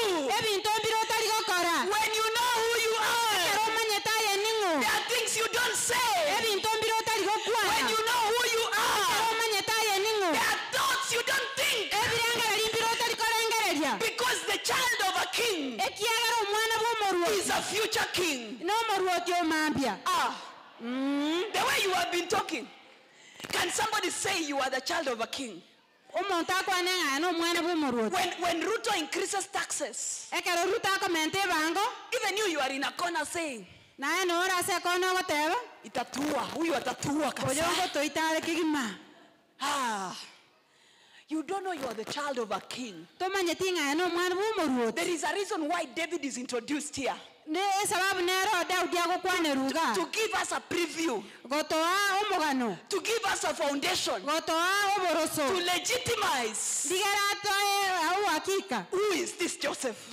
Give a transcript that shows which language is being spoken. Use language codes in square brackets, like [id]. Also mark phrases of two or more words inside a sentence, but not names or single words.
[en] When you know who you are, there are things you don't say. When you know who you are, there are thoughts you don't think. mambia. Because the child of a king is a future king. No moruoti o mambia. The way you have been talking. Can somebody say you are the child of a king? When Ruto increases taxes, even you are in a corner saying, [sw] itatua, huyu atatua kabisa. [en] You don't know you are the child of a king. There is a reason why David is introduced here. To give us a preview, to give us a foundation, to legitimize who is this Joseph.